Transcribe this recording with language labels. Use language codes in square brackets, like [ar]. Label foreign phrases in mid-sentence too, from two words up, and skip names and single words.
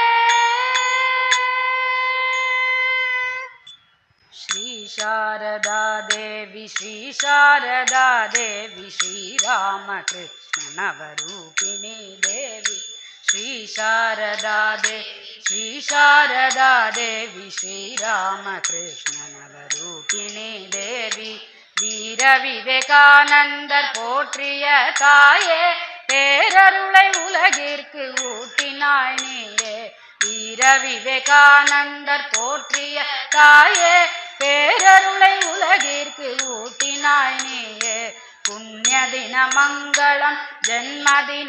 [sa] श्री शारदा देवी श्री शारदा देवी श्री रामकृष्ण नवरूपिणी देवी श्री शारदा देवी श्री शारदा देवी श्री रामकृष्ण नवरूपिणी देवी [ta] வீர விவேகானந்தர் போற்றிய தாயே பேரருளை உலகிற்கு ஊட்டினாய் நீயே வீர விவேகானந்தர் போற்றிய தாயே பேரருளை உலகிற்கு ஊட்டினாய் நீயே புண்ணிய தின மங்களம் ஜென்மதின